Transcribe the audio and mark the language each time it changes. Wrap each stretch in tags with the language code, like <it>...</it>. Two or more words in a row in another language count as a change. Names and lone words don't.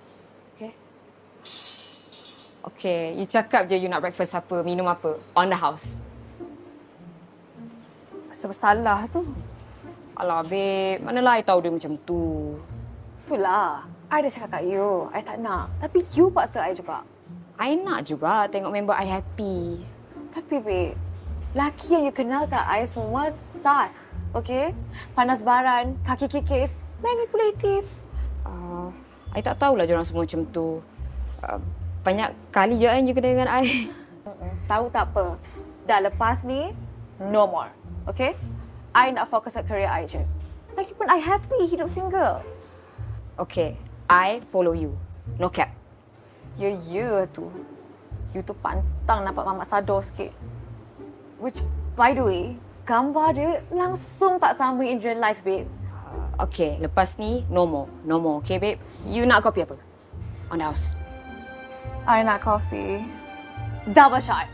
<en>Okay?</en> <ms>Okay, you cakap je you nak breakfast apa, minum apa.</ms> <en>On the house.</en> <ms>Apa salah tu? Alah, babe. Manalah I tahu dia macam tu. Itulah. I dah cakap kat you. I tak nak. Tapi you paksa I juga. I nak juga tengok member I happy. Tapi babe, laki yang you kenal kat I semua sas.</ms> <en>Okay?</en> <ms>Panas baran, kaki kikis, manipulatif. I tak tahulah diorang semua macam tu. Banyak kali je kan you kena dengan I. Tahu tak apa. Dah lepas ni,</ms> <en>no more. Okay?</en> <ms>I nak fokus kat career I je. Lagipun I happy hidup single.</ms> <en>Okay, I follow you. No cap.</en> <ms>Ya tu. You tu pantang nampak mamak sador sikit.</ms> <en>Which, by the way,</en> <ms>gambar dia langsung tak sama</ms> <en>in real life,</en> <ms>babe. Okay, lepas ni,</ms> <en>no more. No more, okay babe?</en> <ms>You nak kopi apa?</ms> <en>On the house.</en> <ms>I nak coffee.</ms> <en>Double shot.</en>